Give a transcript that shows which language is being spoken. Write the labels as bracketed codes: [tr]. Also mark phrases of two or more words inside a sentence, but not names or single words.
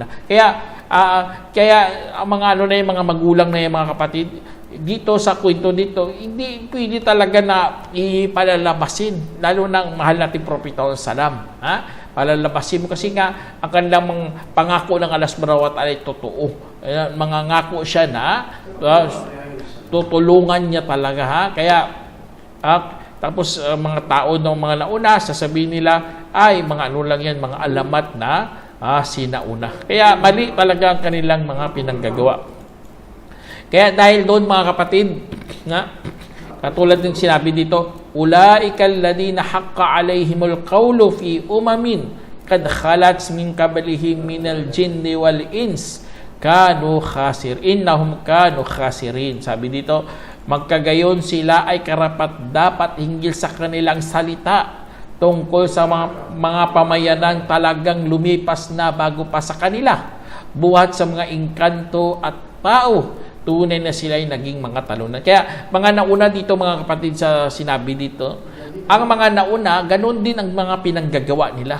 [tl] Kaya ang mga yung mga magulang na yung mga kapatid, dito sa kwento dito, hindi pwede talaga na ipalalabasin, lalo ng mahal natin Propeta Salam. Palalabasin mo kasi nga ang kanilang pangako ng Allah [ar] سبحانه وتعالى [tl] ay totoo. Mga ngako siya na tutulungan niya talaga. Kaya tapos mga tao ng mga nauna, sasabihin nila ay mga lang yan, mga alamat na sinauna. Kaya mali talaga ang kanilang mga pinanggagawa. Kaya dahil doon mga kapatid, katulad ng sinabi dito, [ar] أولئك الذين حق عليهم القول في أمم قد خلت من قبلهم من الجن والإنس إنهم كانوا خاسرين. [tl] Sabi dito, magkagayon sila ay karapat dapat hinggil sa kanilang salita tungkol sa mga pamayanang talagang lumipas na bago pa sa kanila, buhat sa mga engkanto at tao. Tunay na sila ay naging mga talunan. Kaya mga nauna dito mga kapatid sa sinabi dito, ang mga nauna, ganun din ang mga pinanggagawa nila.